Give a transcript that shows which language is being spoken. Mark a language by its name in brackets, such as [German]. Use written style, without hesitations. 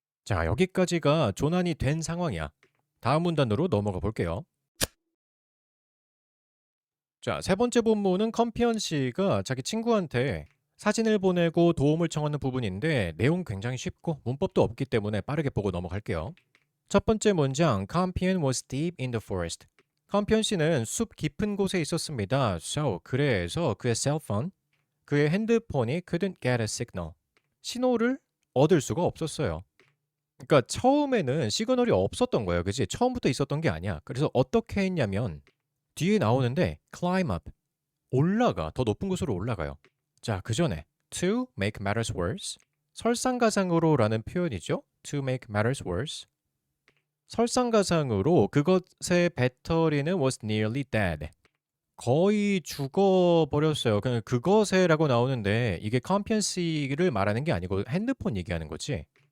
[Korean] 자, 여기까지가 조난이 된 상황이야. 다음 문단으로 넘어가 볼게요. 자, 세 번째 본문은 컴피언 씨가 자기 친구한테 사진을 보내고 도움을 청하는 부분인데 내용 굉장히 쉽고 문법도 없기 때문에 빠르게 보고 넘어갈게요. [English] 첫 번째 문장 컴피언 was deep in the forest. [Korean] 컴피언 씨는 숲 깊은 곳에 있었습니다. [English] So, [Korean] 그래서 그의 셀폰, 그의 핸드폰이 [English] couldn't get a signal. [Korean] 신호를 얻을 수가 없었어요. 그러니까 처음에는 시그널이 없었던 거예요. 그치? 처음부터 있었던 게 아니야. 그래서 어떻게 했냐면 뒤에 나오는데 [English] climb up. [Korean] 올라가. 더 높은 곳으로 올라가요. 자, 그 전에 [English] to make matters worse. [Korean] 설상가상으로라는 표현이죠. [English] to make matters worse. [Korean] 설상가상으로 그것의 배터리는 [English] was nearly dead. [Korean] 거의 죽어버렸어요. 그냥 그것에라고 나오는데 이게 competency를 말하는 게 아니고 핸드폰 얘기하는 거지.